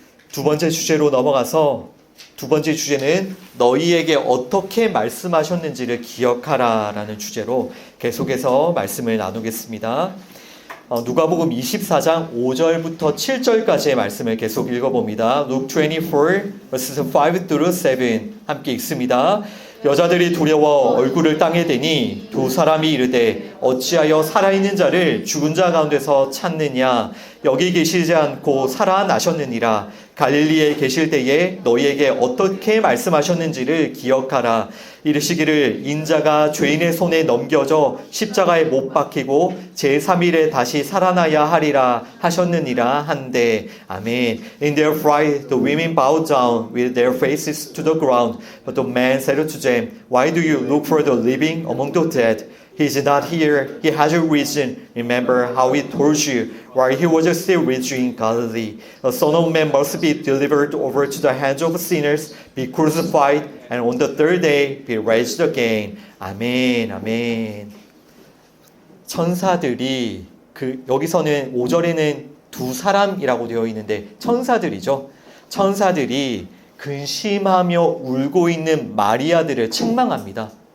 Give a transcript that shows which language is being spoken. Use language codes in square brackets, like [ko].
[ko] 두 번째 주제로 넘어가서, 두 번째 주제는 너희에게 어떻게 말씀하셨는지를 기억하라 라는 주제로 계속해서 말씀을 나누겠습니다. 누가복음 24장 5절부터 7절까지의 말씀을 계속 읽어봅니다. [en] Luke 24 verses 5 through 7 [ko] 함께 읽습니다. 여자들이 두려워 얼굴을 땅에 대니 두 사람이 이르되 어찌하여 살아있는 자를 죽은 자 가운데서 찾느냐, 여기 계시지 않고 살아나셨느니라. 갈릴리에 계실 때에 너희에게 어떻게 말씀하셨는지를 기억하라. 이르시기를 인자가 죄인의 손에 넘겨져 십자가에 못 박히고 제3일에 다시 살아나야 하리라 하셨느니라 한데. 아멘. [en] In their fright the women bowed down with their faces to the ground. But the man said to them, Why do you look for the living among the dead? He is not here, he has risen. Remember how he told you while he was still rich in Galilee. The Son of Man must be delivered over to the hands of sinners, be crucified, and on the third day be raised again. [ko] 아멘, 아멘. 천사들이, 여기서는 5절에는 두 사람이라고 되어 있는데 천사들이죠. 천사들이 근심하며 울고 있는 마리아들을 책망합니다.